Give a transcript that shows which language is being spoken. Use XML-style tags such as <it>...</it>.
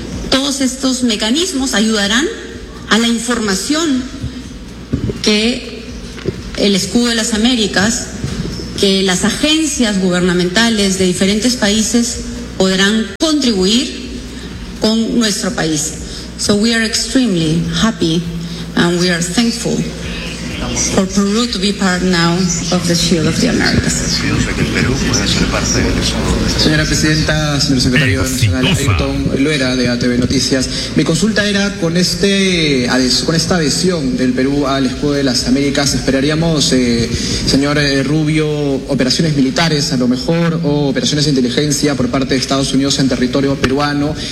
<es>Todos estos mecanismos ayudarán a la información que el Escudo de las Américas, que las agencias gubernamentales de diferentes países podrán contribuir con nuestro país.</es> <en>So we are extremely happy and we are thankful for Peru to be part now of the Shield of the Americas.</en> <es>Señora Presidenta, señor Secretario Nacional Ayrton Loera de ATV Noticias, mi consulta era con esta adhesión del Perú al Escudo de las Américas, ¿esperaríamos, señor Rubio, operaciones militares a lo mejor o operaciones de inteligencia por parte de Estados Unidos en territorio peruano?</es>